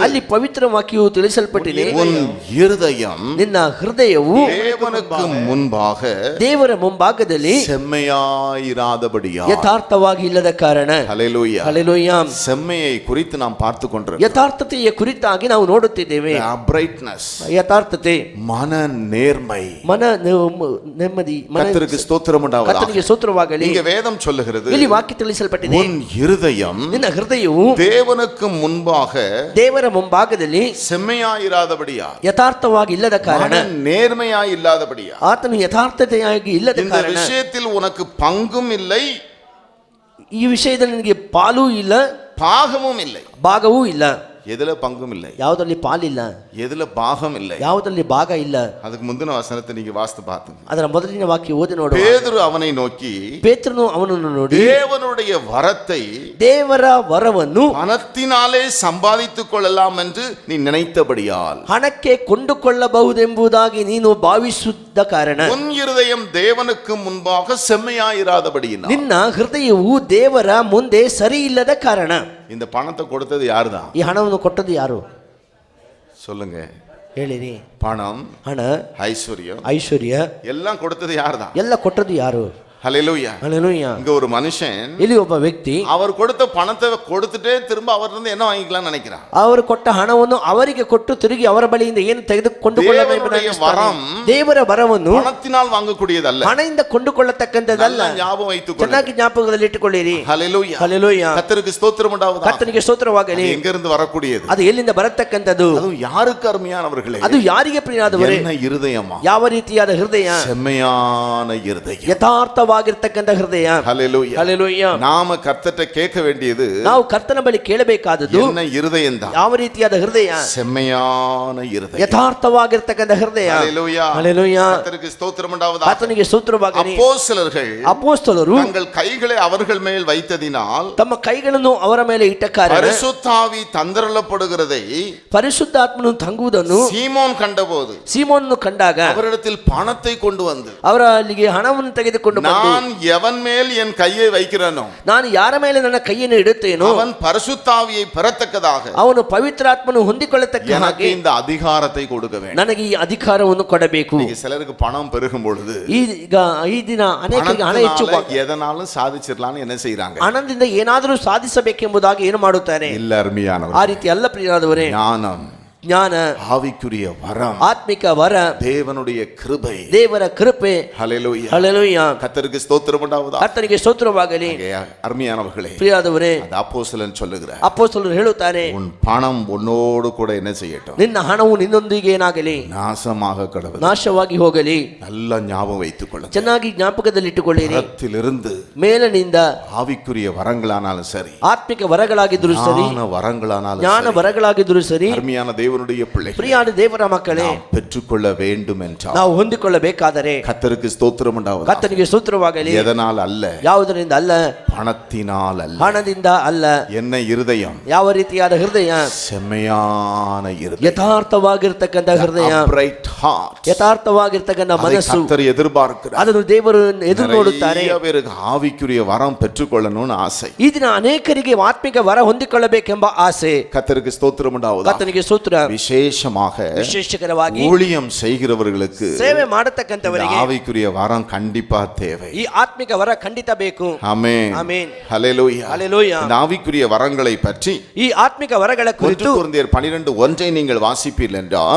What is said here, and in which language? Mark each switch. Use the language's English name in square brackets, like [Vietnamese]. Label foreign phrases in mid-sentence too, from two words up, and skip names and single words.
[Kannada] ಅಲ್ಲಿ ಪವಿತ್ರ ವಾಕ್ಯವು ತಿಳಿಸಲ್ಪಟ್ಟಿದೆ. [Tamil] உன் இருதயம் [Kannada] ನಿನ್ನ ಹೃದಯವು [Tamil] தேவனுக்கு முன்பாக [Kannada] ದೇವರ ಮುಂಭಾಗದಲ್ಲಿ [Tamil] செம்மையாயிராதபடியா. [Kannada] ಯಥಾರ್ಥವಾಗಿ ಇಲ್ಲದ ಕಾರಣ. [Tamil] ஹல்லேலூயா. [Kannada] ಹಲ್ಲೆಲೂಯಾ. [Tamil] செம்மையை குறித்து நாம் பார்த்து கொண்டிருக்கிறோம். [Kannada] ಯಥಾರ್ಥತೆಯ ಕುರಿತಾಗಿ ನಾವು ನೋಡುತ್ತಿದ್ದೇವೆ. [English] uprightness, [Kannada] ಯಥಾರ್ಥತೆ, [Tamil] மன நேர்மை. [Kannada] ಮನ ನೆಮ್ಮದಿ, [Tamil] கர்த்தருக்கு ஸ்தோத்திரம் உண்டாவதாக. [Kannada] ಕರ್ತನಿಗೆ ಸ್ತೋತ್ರವಾಗಲಿ. [Tamil] இங்க வேதம் சொல்லுகிறது, [Kannada] ಇಲ್ಲಿ ವಾಕ್ಯ ತಿಳಿಸಲ್ಪಟ್ಟಿದೆ, [Tamil] உன் இருதயம் [Kannada] ನಿನ್ನ ಹೃದಯವು [Tamil] தேவனுக்கு முன்பாக [Kannada] ದೇವರ ಮುಂಭಾಗದಲ್ಲಿ [Tamil] செம்மையாயிராதபடியா, [Kannada] ಯಥಾರ್ಥವಾಗಿ ಇಲ್ಲದ ಕಾರಣ, [Tamil] நேர்மையாய் இல்லாதபடியா. [Kannada] ಆತನು ಯಥಾರ್ಥತೆಯಾಗಿ ಇಲ್ಲದ [Tamil] இந்த [Kannada] ಕಾರಣ, [Tamil] விஷயத்தில் உனக்கு பங்கும் இல்லை, [Kannada] ಈ ವಿಷಯದಲ್ಲಿ ನಿನಗೆ ಪಾಲೂ ಇಲ್ಲ, [Tamil] பாகமும் இல்லை. [Kannada] ಭಾಗವೂ ಇಲ್ಲ. [Tamil] எதுல பங்கும் இல்லை, [Kannada] ಯಾವುದರಲ್ಲಿ ಪಾಲಿಲ್ಲ, [Tamil] எதுல பாகம் இல்லை. [Kannada] ಯಾವುದರಲ್ಲಿ ಭಾಗ ಇಲ್ಲ. [Tamil] அதுக்கு முந்தின வசனத்தை நீங்க வாசித்து பாத்துங்க. [Kannada] ಅದರ ಮೊದಲಿನ ವಾಕ್ಯ ಓದಿ ನೋಡು. [Tamil] பேதுரு அவனை நோக்கி, [Kannada] ಪೇತ್ರನು ಅವನನ್ನು ನೋಡಿ, [Tamil] தேவனுடைய வரத்தை [Kannada] ದೇವರ ವರವನ್ನು [Tamil] பணத்தினாலே சம்பாதித்துக் கொள்ளலாம் என்று நீ நினைத்தபடியால், [Kannada] ಹಣಕ್ಕೆ ಕೊಂಡುಕೊಳ್ಳಬಹುದೆಂಬುದಾಗಿ ನೀನು ಭಾವಿಸುತ್ತ ಕಾರಣ, [Tamil] உன் இருதயம் தேவனுக்கு முன்பாக செம்மையாயிராதபடியினால். [Kannada] ನಿನ್ನ ಹೃದಯವು ದೇವರ ಮುಂದೆ ಸರಿ ಇಲ್ಲದ ಕಾರಣ. [Tamil] இந்த பணத்தை கொடுத்தது யாருதான்? [Kannada] ಈ ಹಣವನ್ನು ಕೊಟ್ಟದ್ದು ಯಾರು? [Tamil] சொல்லுங்க. [Kannada] ಹೇಳಿರಿ. [Tamil] பணம், [Kannada] ಹಣ, [Tamil] ஐஸ்வர்யம் [Kannada] ಐಶ್ವರ್ಯ [Tamil] எல்லாம் கொடுத்தது யாருதான்? [Kannada] ಎಲ್ಲ ಕೊಟ್ಟದ್ದು ಯಾರು? [Tamil] ஹல்லேலூயா. [Kannada] ಹಲ್ಲೆಲೂಯಾ. [Tamil] இங்க ஒரு மனுஷன் [Kannada] ಇಲ್ಲಿ ಒಬ್ಬ ವ್ಯಕ್ತಿ [Tamil] அவர் கொடுத்த பணத்தை கொடுத்துட்டே திரும்ப அவர்கிட்ட என்ன வாங்கிக்கலாம்னு நினைக்கிறான். [Kannada] ಅವರು ಕೊಟ್ಟ ಹಣವನ್ನು ಅವರಿಗೆ ಕೊಟ್ಟು ತಿರುಗಿ ಅವರ ಬಳಿಯಿಂದ ಏನು ತೆಗೆದುಕೊಂಡುಕೊಳ್ಳಬೇಕು? [Tamil] வரம் [Kannada] ದೇವರ ವರವನ್ನು [Tamil] பணத்தினால் வாங்கக்கூடியதல்ல. [Kannada] ಹಣದಿಂದ ಕೊಂಡುಕೊಳ್ಳತಕ್ಕಂಥದ್ದಲ್ಲ. [Tamil] ஞாபகம் வைத்துக்கொள்ளுங்க. [Kannada] ಚೆನ್ನಾಗಿ ಜ್ಞಾಪಕದಲ್ಲಿ ಇಟ್ಟುಕೊಳ್ಳಿರಿ. [Tamil] ஹல்லேலூயா. [Kannada] ಹಲ್ಲೆಲೂಯಾ. [Tamil] கர்த்தருக்கு ஸ்தோத்திரம் உண்டாவதாக. [Kannada] ಕರ್ತನಿಗೆ ಸ್ತೋತ್ರವಾಗಲಿ. [Tamil] எங்க இருந்து வரக்கூடியது? [Kannada] ಅದು ಎಲ್ಲಿಂದ ಬರತಕ್ಕಂಥದ್ದು? [Tamil] அது யாருக்கு அருமையானவர்களே? [Kannada] ಅದು ಯಾರಿಗೆ ಪ್ರಿಯರಾದವರೇ? [Tamil] என்ன இருதயமா? [Kannada] ಯಾವ ರೀತಿಯಾದ ಹೃದಯ? [Tamil] செம்மையான இருதயம், [Kannada] ಯಥಾರ್ಥವಾಗಿರ್ತಕ್ಕಂಥ ಹೃದಯ. [Tamil] ஹல்லேலூயா. [Kannada] ಹಲ್ಲೆಲೂಯಾ. [Tamil] நாம கர்த்தர்ட்ட கேட்க வேண்டியது, [Kannada] ನಾವು ಕರ್ತನ ಬಳಿ ಕೇಳಬೇಕಾದದ್ದು [Tamil] என்ன இருதயம் தான்? [Kannada] ಯಾವ ರೀತಿಯಾದ ಹೃದಯ? [Tamil] செம்மையான இருதயம், [Kannada] ಯಥಾರ್ಥವಾಗಿರ್ತಕ್ಕಂಥ ಹೃದಯ. [Tamil] ஹல்லேலூயா. [Kannada] ಹಲ್ಲೆಲೂಯಾ. [Tamil] கர்த்தருக்கு ஸ்தோத்திரம் உண்டாவதாக. [Kannada] ಕರ್ತನಿಗೆ ಸ್ತೋತ್ರವಾಗಲಿ. [Tamil] அப்போஸ்தலர்கள் [Kannada] ಅಪೊಸ್ತಲರು [Tamil] தங்கள் கைகளை அவர்கள் மேல் வைத்ததினால் [Kannada] ತಮ್ಮ ಕೈಗಳನ್ನು ಅವರ ಮೇಲೆ ಇಟ್ಟ ಕಾರಣ [Tamil] பரிசுத்தாவி தந்தரளப்படுகிறதை [Kannada] ಪರಿಶುದ್ಧಾತ್ಮನು ತಂಗುವುದನ್ನು [Tamil] சீமோன் கண்டபோது [Kannada] ಸೀಮೋನನ್ನು ಕಂಡಾಗ [Tamil] அவரிடத்தில் பணத்தை கொண்டு வந்து, [Kannada] ಅವರ ಅಲ್ಲಿಗೆ ಹಣವನ್ನು ತೆಗೆದುಕೊಂಡು ಬಂದು [Tamil] நான் எவன் மேல் என் கையை வைக்கிறேனோ [Kannada] ನಾನು ಯಾರ ಮೇಲೆ ನನ್ನ ಕೈಯನ್ನು ಇಡುತ್ತೇನೋ [Tamil] அவன் பரிசுத்தாவியை பெறத்தக்கதாக [Kannada] ಅವನು ಪವಿತ್ರಾತ್ಮನು ಹೊಂದಿಕೊಳ್ಳತಕ್ಕ [Tamil] எனக்கு [Kannada] ಹಾಗೆ [Tamil] இந்த அதிகாரத்தை கொடுக்க வேண்டும். [Kannada] ನನಗೆ ಈ ಅಧಿಕಾರವನ್ನು ಕೊಡಬೇಕು. [Tamil] இன்னைக்கு சிலருக்கு பணம் பெருகும் பொழுது [Kannada] ಈಗ ಈ ದಿನ ಅನೇಕರಿಗೆ ಹಣ ಹೆಚ್ಚುವಾಗ [Tamil] எதனாலும் சாதிச்சிடலாம்னு என்ன செய்யறாங்க? [Kannada] ಹಣದಿಂದ ಏನಾದರೂ ಸಾಧಿಸಬೇಕೆಂಬುದಾಗಿ ಏನು ಮಾಡುತ್ತಾರೆ? [Tamil] இல்ல அருமையானவர், [Kannada] ಆ ರೀತಿ ಅಲ್ಲ ಪ್ರಿಯರಾದವರೇ. [Tamil] ஞானம், [Kannada] ಜ್ಞಾನ, [Tamil] ஆவிக்குரிய வரம், [Kannada] ಆತ್ಮಿಕ ವರ, [Tamil] தேவனுடைய கிருபை, [Kannada] ದೇವರ ಕೃಪೆ. [Tamil] ஹல்லேலூயா, [Kannada] ಹಲ್ಲೆಲೂಯಾ. [Tamil] கர்த்தருக்கு ஸ்தோத்திரம் உண்டாவதாக. [Kannada] ಕರ್ತನಿಗೆ ಸ್ತೋತ್ರವಾಗಲಿ. [Tamil] அருமையானவர்களே, [Kannada] ಪ್ರಿಯರಾದವರೇ, [Tamil] அந்த அப்போஸ்தலன் சொல்லுகிறார், [Kannada] ಅಪೊಸ್ತಲರು ಹೇಳುತ್ತಾರೆ, [Tamil] உன் பணம் உன்னோடு கூட என்ன செய்யட்டும், [Kannada] ನಿನ್ನ ಹಣವು ನಿನ್ನೊಂದಿಗೆ ಏನಾಗಲಿ, [Tamil] நாசமாக கடவுள், [Kannada] ನಾಶವಾಗಿ ಹೋಗಲಿ. [Tamil] நல்ல ஞாபகம் வைத்துக் கொள்ளுங்கள். [Kannada] ಚೆನ್ನಾಗಿ ಜ್ಞಾಪಕದಲ್ಲಿಟ್ಟುಕೊಳ್ಳಿರಿ. [Tamil] பரத்திலிருந்து [Kannada] ಮೇಲಿನಿಂದ [Tamil] ஆவிக்குரிய வரங்களானாலும் சரி, [Kannada] ಆತ್ಮಿಕ ವರಗಳಾಗಿದ್ರು ಸರಿ, [Tamil] ஞான வரங்களானாலும் [Kannada] ಜ್ಞಾನ [Tamil] சரி, [Kannada] ವರಗಳಾಗಿದ್ರು ಸರಿ, [Tamil] அருமையான தேவனுடைய பிள்ளைகள் [Kannada] ಪ್ರಿಯಾದ ದೇವರ ಮಕ್ಕಳೇ, [Tamil] நாம் பெற்றுக்கொள்ள வேண்டும் என்றால் [Kannada] ನಾವು ಹೊಂದಿಕೊಳ್ಳಬೇಕಾದರೆ [Tamil] கர்த்தருக்கு ஸ்தோத்திரம் உண்டாவதாக. [Kannada] ಕರ್ತನಿಗೆ ಸ್ತೋತ್ರವಾಗಲಿ. [Tamil] எதனால் அல்ல, [Kannada] ಯಾವುದರಿಂದ ಅಲ್ಲ, [Tamil] பணத்தினால் அல்ல, [Kannada] ಹಣದಿಂದ ಅಲ್ಲ. [Tamil] என்ன இருதயம், [Kannada] ಯಾವ ರೀತಿಯಾದ ಹೃದಯ, [Tamil] செம்மையான இருதயம், [Kannada] ಯಥಾರ್ಥವಾಗಿರ್ತಕ್ಕಂಥ ಹೃದಯ, [English] upright heart, [Kannada] ಯಥಾರ್ಥವಾಗಿರ್ತಕ್ಕಂಥ [Tamil] அதை [Kannada] ಮನಸ್ಸು, [Tamil] கர்த்தர் எதிர்பார்க்கிறார். [Kannada] ಅದನ್ನು ದೇವರು ಎದುರು ನೋಡುತ್ತಾರೆ. [Tamil] நிறைய பேருக்கு ஆவிக்குரிய வரம் பெற்றுக்கொள்ளணும்னு ஆசை. [Kannada] ಈ ದಿನ ಅನೇಕರಿಗೆ ಆತ್ಮಿಕ ವರ ಹೊಂದಿಕೊಳ್ಳಬೇಕೆಂಬ ಆಸೆ. [Tamil] கர்த்தருக்கு ஸ்தோத்திரம் உண்டாவதாக. [Kannada] ಕರ್ತನಿಗೆ ಸ್ತೋತ್ರ. [Tamil] விசேஷமாக [Kannada] ವಿಶೇಷಕರವಾಗಿ [Tamil] ஊழியம் செய்கிறவர்களுக்கு [Kannada] ಸೇವೆ [Tamil] இந்த [Kannada] ಮಾಡತಕ್ಕಂಥವರಿಗೆ [Tamil] ஆவிக்குரிய வரம் கண்டிப்பா தேவை. [Kannada] ಈ ಆತ್ಮಿಕ ವರ ಖಂಡಿತ ಬೇಕು. [Tamil] ஆமென், [Kannada] ಆಮೆನ್, [Tamil] ஹல்லேலூயா. [Kannada] ಹಲ್ಲೆಲೂಯಾ. [Tamil] இந்த ஆவிக்குரிய வரங்களை பற்றி [Kannada] ಈ ಆತ್ಮಿಕ ವರಗಳ 1 ಕುರಿತು [Tamil] கொரிந்தியர் 12:1 நீங்கள் வாசிப்பீர்கள் என்றால்